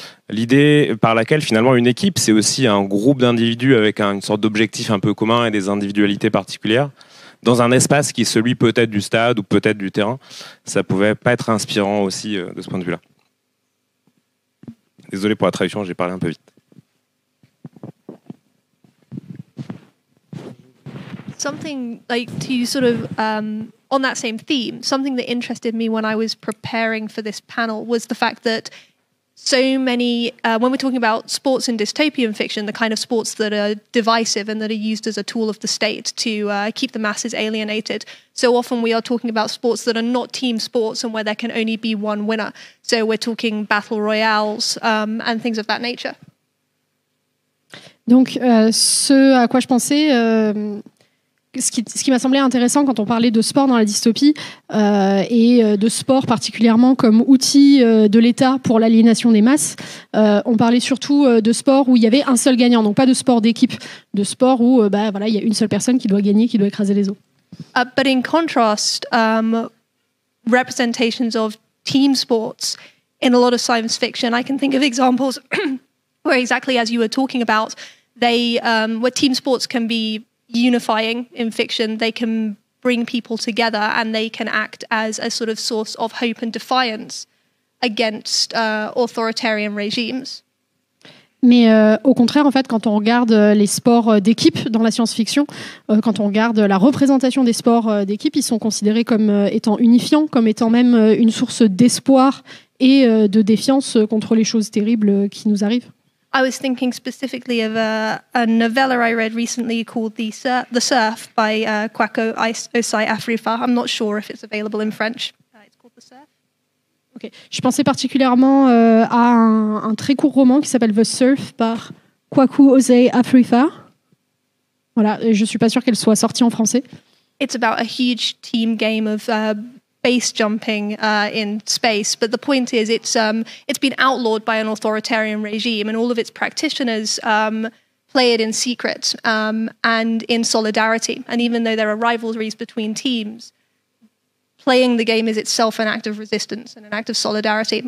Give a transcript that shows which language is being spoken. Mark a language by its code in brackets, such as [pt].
[fr] L'idée par laquelle finalement une équipe, c'est aussi un groupe d'individus avec une sorte d'objectif un peu commun et des individualités particulières, dans un espace qui est celui peut-être du stade ou peut-être du terrain. Ça pouvait pas être inspirant aussi de ce point de vue-là. Désolé pour la traduction, j'ai parlé un peu vite. [en] Something like to sort of on that same theme, something that interested me when I was preparing for this panel was the fact that so many, when we're talking about sports in dystopian fiction, the kind of sports that are divisive and that are used as a tool of the state to keep the masses alienated, so often we are talking about sports that are not team sports and where there can only be one winner. So we're talking battle royales and things of that nature. [fr] Donc, ce à quoi je pensais, ce qui m'a semblé intéressant quand on parlait de sport dans la dystopie et de sport particulièrement comme outil de l'État pour l'aliénation des masses, on parlait surtout de sport où il y avait un seul gagnant, donc pas de sport d'équipe, de sport où voilà, il y a une seule personne qui doit gagner, qui doit écraser les autres. [en] But in contrast, representations of team sports in a lot of science fiction, I can think of examples where exactly as you were talking about, they where team sports can be unifying in fiction. They can bring people together and they can act as a sort of source of hope and defiance against authoritarian regimes. [fr] Mais au contraire, en fait, quand on regarde les sports d'équipe dans la science-fiction, quand on regarde la représentation des sports d'équipe, ils sont considérés comme étant unifiants, comme étant même une source d'espoir et de défiance contre les choses terribles qui nous arrivent. [en] I was thinking specifically of a novella I read recently called The Surf by Kwaku Osei Afrifa. I'm not sure if it's available in French. It's called The Surf. Okay. [fr] Je pensais particulièrement à un très court roman qui s'appelle The Surf par Kwaku Osei Afrifa. Voilà, je ne suis pas sûre qu'elle soit sortie en français. [en] It's about a huge team game of base jumping in space, but the point is it's been outlawed by an authoritarian regime, and all of its practitioners play it in secret and in solidarity. And even though there are rivalries between teams, playing the game is itself an act of resistance and an act of solidarity.